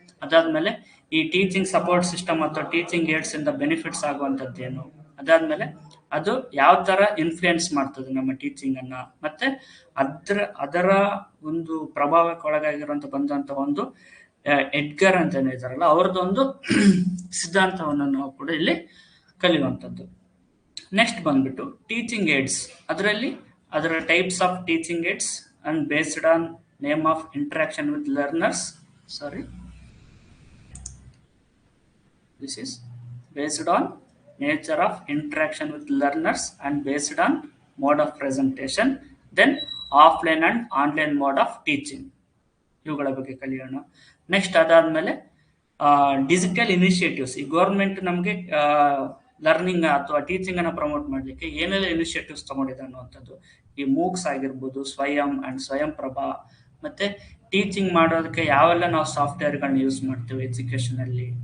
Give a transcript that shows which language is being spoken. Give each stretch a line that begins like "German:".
Kannada: ಅದಾದ್ಮೇಲೆ ಈ teaching support system ಅಥವಾ ಟೀಚಿಂಗ್ ಏಡ್ಸ್ ಇಂದ ಬೆನಿಫಿಟ್ಸ್ ಆಗುವಂತದ್ದೇನು, ಅದಾದ್ಮೇಲೆ ಅದು ಯಾವ ತರ ಇನ್ಫ್ಲೂಯೆನ್ಸ್ ಮಾಡ್ತದೆ ನಮ್ಮ ಟೀಚಿಂಗ್ ಅನ್ನ, ಮತ್ತೆ ಅದರ ಒಂದು ಪ್ರಭಾವಕ್ಕೆ ಒಳಗಾಗಿರುವಂತ ಬಂದಂತ ಒಂದು ಎಡ್ಗರ್ ಅಂತ ಇದಾರಲ್ಲ, ಅವ್ರದ್ದೊಂದು ಸಿದ್ಧಾಂತವನ್ನು ನಾವು ಕೂಡ ಇಲ್ಲಿ ಕಲಿಯುವಂಥದ್ದು.
English: next
Kannada: ಬಂದ್ಬಿಟ್ಟು
English: Teaching aids.
Kannada: ಅದರಲ್ಲಿ ಅದರ
English: Types of teaching aids and based on name of interaction with learners. This is based on nature of interaction with learners and based on mode of presentation. Then offline and online mode of teaching.
Kannada: ಇವುಗಳ ಬಗ್ಗೆ ಕಲಿಯೋಣ. Next ಅದಾದ್ಮೇಲೆ digital initiatives. ಈ government ನಮಗೆ learning ಅಥವಾ teaching ಅನ್ನ promote ಮಾಡಲಿಕ್ಕೆ ಏನೆಲ್ಲ ಇನಿಷಿಯೇಟಿವ್ಸ್ ತಗೊಂಡಿದೆ ಅನ್ನುವಂಥದ್ದು. ಈ ಮೂಕ್ಸ್ ಆಗಿರ್ಬೋದು, ಸ್ವಯಂ ಪ್ರಭಾ, ಮತ್ತೆ ಟೀಚಿಂಗ್ ಮಾಡೋದಕ್ಕೆ ಯಾವೆಲ್ಲ ನಾವು ಸಾಫ್ಟ್ವೇರ್ಗಳನ್ನ ಯೂಸ್ ಮಾಡ್ತೇವೆ ಎಜುಕೇಶನ್ ಅಲ್ಲಿ.